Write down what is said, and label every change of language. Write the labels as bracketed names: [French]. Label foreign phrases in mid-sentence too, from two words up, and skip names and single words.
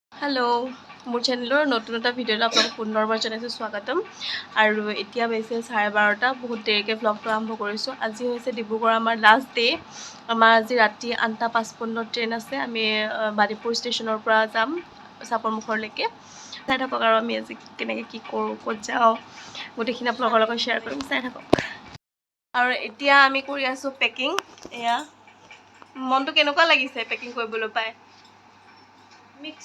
[Assamese] হেল্ল' মোৰ চেনেলৰ নতুন এটা ভিডিঅ'ত আপোনালোকক পুনৰবাৰ জনাইছোঁ স্বাগতম আৰু এতিয়া বেছ 12:30 বহুত দেৰিকৈ ভ্লগটো আৰম্ভ কৰিছো আজি হৈছে ডিব্ৰুগড় আমাৰ লাষ্ট ডে আমাৰ আজি ৰাতি 8:55 ট্ৰেইন আছে আমি বাদিপুৰ ষ্টেচনৰ পৰা যাম চাপৰমুখৰলৈকে চাই থাকক আৰু আমি আজি কেনেকৈ কি কৰো ক'ত যাও গোটেইখিনি আপোনালোকৰ লগত শ্বেয়াৰ কৰিম চাই থাকক আৰু এতিয়া আমি কৰি আছো পেকিং এয়া মনটো কেনেকুৱা লাগিছে পেকিং কৰিবলৈ পাই মিক্স